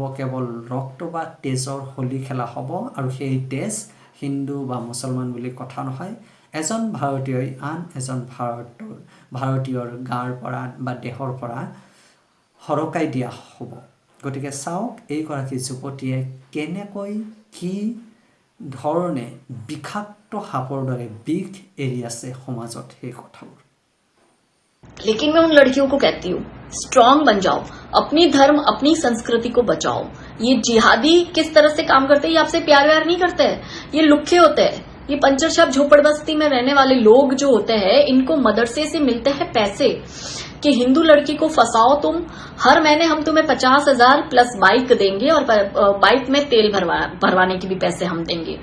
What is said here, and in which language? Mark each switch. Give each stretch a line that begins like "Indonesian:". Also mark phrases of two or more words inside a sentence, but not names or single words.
Assamese: কেৱল ৰক্ত বা তেজৰ হোলী খেলা হ'ব, আৰু সেই তেজ হিন্দু বা মুছলমান বুলি কথা নহয়, এজন ভাৰতীয়ই আন এজন ভাৰতীয়ৰ গাৰ পৰা বা দেহৰ পৰা সৰকাই দিয়া হ'ব। গতিকে চাওক, এইগৰাকী যুৱতীয়ে কেনেকৈ কি ধৰণে বিষাক্ত সাপৰ দৰে বিষ এৰি আছে সমাজত সেই কথাবোৰ।
Hindi: लेकिन मैं उन लड़कियों को कहती हूँ, स्ट्रांग बन जाओ, अपनी धर्म अपनी संस्कृति को बचाओ। ये जिहादी किस तरह से काम करते हैं, ये आपसे प्यार व्यार नहीं करते हैं, ये लुक्खे होते हैं। ये पंचर छाप झोपड़बस्ती में रहने वाले लोग जो होते हैं, इनको मदरसे से मिलते हैं पैसे कि हिंदू लड़की को फंसाओ तुम, हर महीने हम तुम्हें 50,000 प्लस बाइक देंगे और बाइक में तेल भरवाने के भी पैसे हम देंगे।